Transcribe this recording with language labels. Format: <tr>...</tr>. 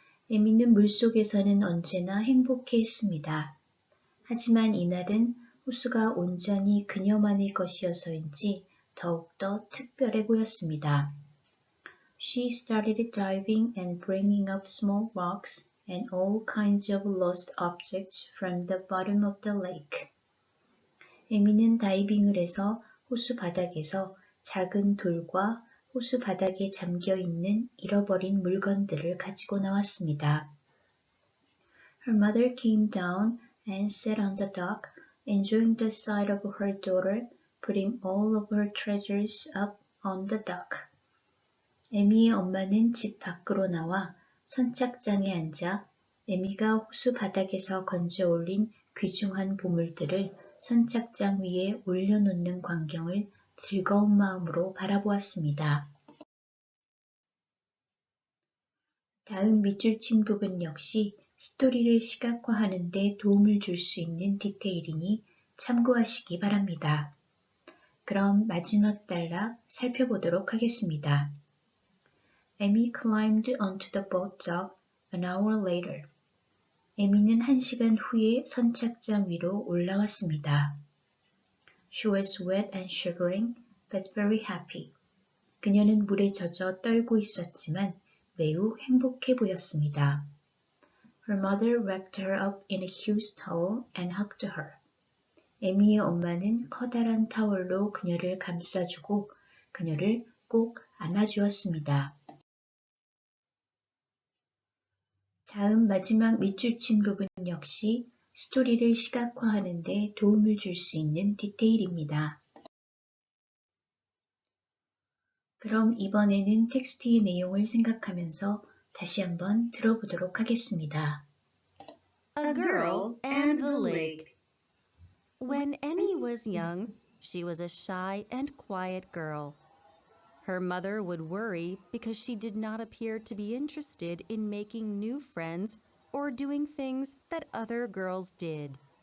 <ko>에미는 물속에서는 언제나 행복해했습니다. 하지만 이날은 호수가 온전히 그녀만의 것이어서인지 더욱더 특별해 보였습니다.</ko> <en>She started diving and bringing up small rocks and all kinds of lost objects from the bottom of the lake.</en> <ko>에미는 다이빙을 해서 호수 바닥에서 작은 돌과 호수 바닥에 잠겨있는 잃어버린 물건들을 가지고 나왔습니다.</ko> <en>Her mother came down and sat on the dock, enjoying the sight of her daughter putting all of her treasures up on the dock.</en> <ko>에미의 엄마는 집 밖으로 나와 선착장에 앉아 에미가 호수 바닥에서 건져 올린 귀중한 보물들을 선착장 위에 올려놓는 광경을 즐거운 마음으로 바라보았습니다. 다음 밑줄 친 부분 역시 스토리를 시각화하는 데 도움을 줄 수 있는 디테일이니 참고하시기 바랍니다. 그럼 마지막 단락 살펴보도록 하겠습니다.</ko> <en>Amy climbed onto the boat dock an hour later.</en> <ko>에미는 1시간 후에 선착장 위로 올라왔습니다.</ko> <en>She was wet and shivering, but very happy.</en> <ko>그녀는 물에 젖어 떨고 있었지만 매우 행복해 보였습니다.</ko> <en>Her mother wrapped her up in a huge towel and hugged her.</en> <ko>에미의 엄마는 커다란 타월로 그녀를 감싸주고 그녀를 꼭 안아주었습니다. 다음 마지막 밑줄 친 부분 역시 스토리를 시각화하는 데 도움을 줄 수 있는 디테일입니다. 그럼 이번에는 텍스트의 내용을 생각하면서 다시 한번 들어보도록 하겠습니다.</ko> <en>A Girl and the Lake. When Emmy was young, she was a shy and quiet girl. Her mother would worry because she did not appear to be interested in making new friends or doing things that other girls did.</en>